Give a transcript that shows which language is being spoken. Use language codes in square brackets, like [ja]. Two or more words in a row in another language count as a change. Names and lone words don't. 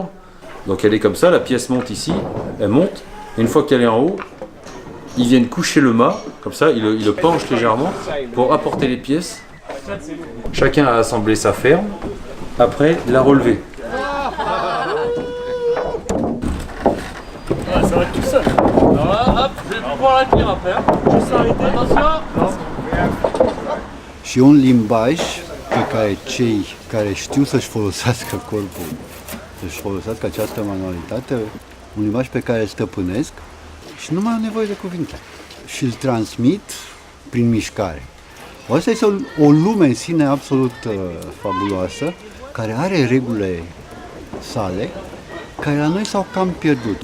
[fr] Donc elle est comme ça, la pièce monte ici, elle monte, et une fois qu'elle est en haut, ils viennent coucher le mât, comme ça, ils le penchent légèrement pour apporter les pièces. Chacun a assemblé sa ferme, après la relever. Ça va être tout seul. Hop, je vais pouvoir la tenir après. Juste arrêter. Attention. [ro] Și un limbaj pe care cei care știu să-și folosească corpul, să-și folosească această manualitate, un limbaj pe care îl stăpânesc și nu mai au nevoie de cuvinte. Și îl transmit prin mișcare. Asta este o lume în sine absolut fabuloasă, care are regulile sale, care la noi s-au cam pierdut.